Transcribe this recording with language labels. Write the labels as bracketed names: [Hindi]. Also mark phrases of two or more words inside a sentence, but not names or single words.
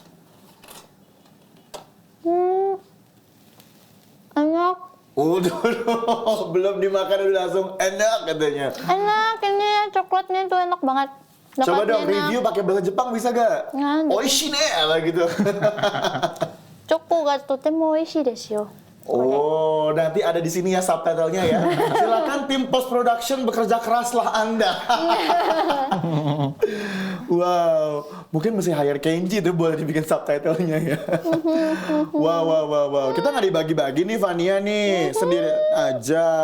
[Indonesian] Enak. Belum dimakan udah langsung enak katanya. Enak ini coklatnya tuh enak banget. Coba Coklatnya dong enak. review pakai bahasa Jepang bisa gak? Nggak ada. [Japanese] 美味しいね, [Indonesian] apa gitu. [Japanese] チョコがとても美味しいですよ。 [Indonesian] Oh, nanti ada di sini ya subtitlenya ya. Silakan tim [English] post production [Indonesian] bekerja keraslah Anda. Wow, mungkin mesti hire Kenji tuh boleh dibikin subtitlenya ya. Wow. Kita nggak dibagi-bagi nih Fania nih, sendiri aja.